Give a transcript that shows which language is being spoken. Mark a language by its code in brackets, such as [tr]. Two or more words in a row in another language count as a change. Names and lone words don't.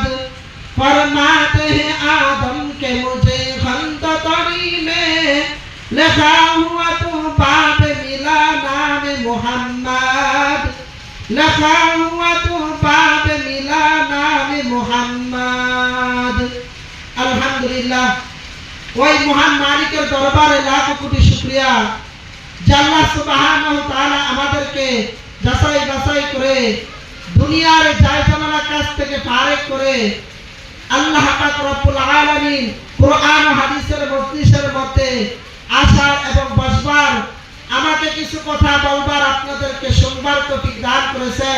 [ur] فرماتے ہیں آدم کے مجھے خلد طری میں لکھا ہوا تو باب ملا نام محمد، لکھا ہوا تو باب ملا نام محمد. [bn] আলহামদুলিল্লাহ, ওই মহান মালিকের দরবারে লাখ কোটি শুকরিয়া যে আল্লাহ সুবহানাহু ওয়া তাআলা আমাদেরকে যাচাই বাছাই করে দুনিয়ার জায়জামালা কাছ থেকে ফারেক করে আল্লাহ পাক রব্বুল আলামিন কোরআন ও হাদিসের মজলিসের মধ্যে আসার এবং বসবার, আমাকে কিছু কথা বলবার, আপনাদেরকে শুনবার তৌফিক দান করেছেন।